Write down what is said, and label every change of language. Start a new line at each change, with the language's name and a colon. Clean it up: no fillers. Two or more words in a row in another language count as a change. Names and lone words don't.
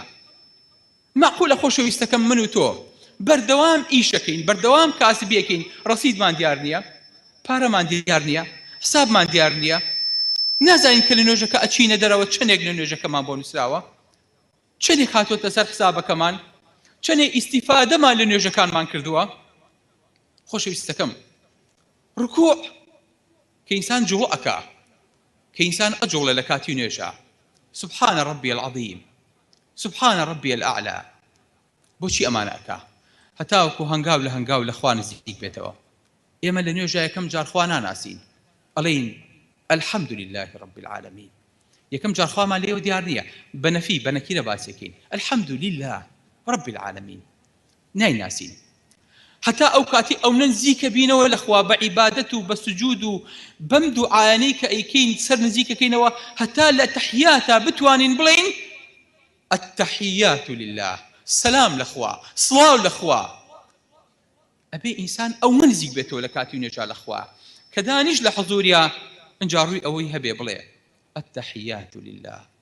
Central Kurdish: معقولە خۆشەویستەکەم من و تۆ بەردەوام ئیشەکەین، بەردەوام کاسبیەکەین، ڕەسیدمان دیار نییە، پارەمان دیار نییە، حسابمان دیار نییە، نازانین کە لە نوێژەکە ئەچینە دەرەوە چەندێک لە نوێژەکەمان بۆ نووسراوە، چەندێک هاتوۆتە سەر حسابەکەمان، چەندێک ئیستیفادەمان لە نوێژەکانمان کردووە. خۆشەویستەکەم ڕکوع کە ئینسان جوڵ ئەکا کە ئینسان ئەجوڵە لە کاتی نوێژە
Arabic: سبحان ربي العظيم سبحان ربي الأعلى
Central Kurdish: بۆچی ئەمانە ئەکا هەتاوەکو هەنگاو لە هەنگاو لە خوا نزیک بێتەوە ئێمە لە نوێژە یەکەم جار خوا ناناسین ئەڵێین
Arabic: الحمد لله رب العالمين
Central Kurdish: یەکەم جار خوامان لێوە دیار نییە بەنەفی بەنەکیرە باسێکین
Arabic: الحمد لله رب العالمين
Central Kurdish: نایناسین هەتا ئەو کاتی ئەو نزیکە بینەوە لەخوا بە عیبادەت و بە سجود و بەم دوعایانەی کە ئەیکەین سەر نزیکەکەینەوە هەتا لە تەحیاتە بتوانین بڵێین
Arabic: التحیات لله
Central Kurdish: سلام لەخوا سڵاو لەخوا ئەبێ ئینسان ئەو نزیک بێتەوە لە کاتی نوێژە لەخوا کە دانیش لە حەزوریە ئەنجا ڕووی ئەوەی هەبێ بڵێ
Arabic: التحیات لله